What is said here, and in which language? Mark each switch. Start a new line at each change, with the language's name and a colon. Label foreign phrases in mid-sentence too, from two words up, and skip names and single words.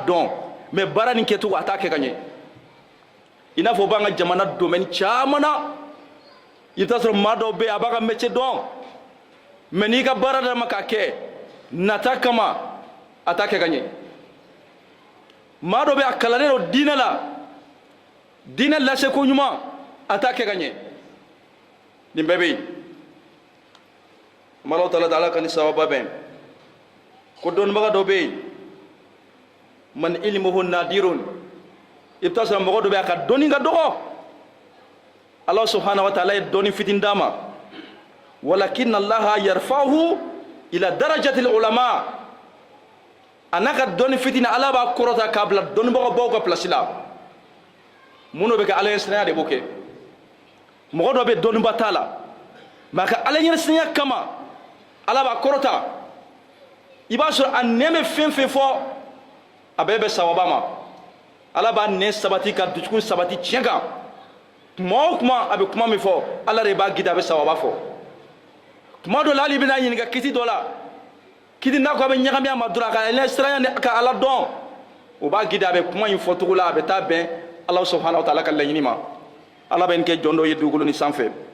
Bambara: dɔn mais baara nin kɛcogo a t'a kɛ ka ɲɛ i n'a fɔ b'an ka jamana domaine caman na i bɛ taa sɔrɔ maa dɔw bɛ yen a b'a ka métier dɔn mais n'i ka baara d'a ma k'a kɛ nata kama a t'a kɛ ka ɲɛ maa dɔ bɛ yen a kalannen don diinɛ la diinɛ laseko ɲuman a t'a kɛ ka ɲɛ nin bɛɛ bɛ yen
Arabic: الله تعالى
Bambara: ala ka ni sababa bɛn ko dɔnnibaga dɔ bɛ yen
Arabic: من علمه نادر
Bambara: i bɛ taa sɔrɔ mɔgɔ dɔ bɛ yen a ka dɔnni ka dɔgɔ
Arabic: الله سبحانه وتعالى
Bambara: ye dɔnni fitinin d'a ma walakin
Arabic: الله يرفعه إلى درجة العلماء
Bambara: a n'a ka dɔnni fitinin ala b'a kɔrɔta k'a bila dɔnnibaga baw ka place la mun bɛ kɛ ala ye sinaya de b'o kɛ mɔgɔ dɔ bɛ dɔnniba t'a la mais a ka ala ɲɛ sinaya kama ala b'a kɔrɔta i b'a sɔrɔ a nɛn bɛ fɛn fɛn fɔ a bɛɛ bɛ sawaba ma ala b'a nɛn sabati ka dusukun sabati tiɲɛ kan tuma o tuma a bɛ kuma min fɔ ala de b'a gidi a bɛ sawaba fɔ tuma dɔ la hali i bɛna ɲininka kiti dɔ la kiti n'a ko a bɛ ɲagami a ma dɔrɔn a ka nɛn siranya ka ala dɔn o b'a gidi a bɛ kuma in fɔ cogo la a bɛ taa bɛn
Arabic: الله سبحانه وتعالى
Bambara: ka laɲini ma ala bɛ nin kɛ jɔn dɔw ye dugukolo ni sanfɛ